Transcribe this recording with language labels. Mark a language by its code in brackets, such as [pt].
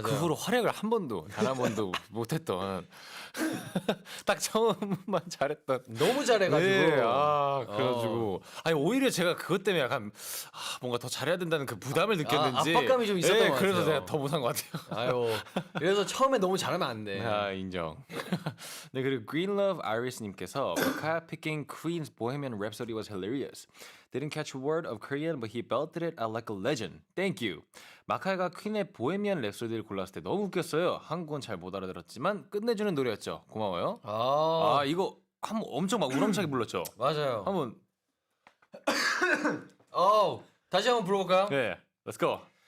[ko] 그 후로 활약을 한 번도 단 한 번도 못했던 딱 처음만 잘했던 너무 잘해가지고 네, 그래가지고 아니 오히려 제가 그것 때문에 약간 뭔가 더 잘해야 된다는 그 부담을 느꼈는지 압박감이 좀 있었던 것 그래서 같아요. 제가 더 못한 것 같아요. 아유 그래서 처음에 너무 잘하면 안 돼. 아 인정. 네 그리고 [en] Green Love Iris님께서 Maka picking Queen's Bohemian Rhapsody was hilarious. Didn't catch a word of Korean, but he belted it out like a legend. Thank you. [ko] 마카가 퀸의 보헤미안 랩소디를 골랐을 때 너무 웃겼어요. 한국은 잘 못 알아들었지만 끝내주는 노래였죠. 고마워요. 아 이거 한번 엄청 막 우렁차게 불렀죠. 맞아요. 한번 다시 한번 불러볼까요? 네, [en] let's go.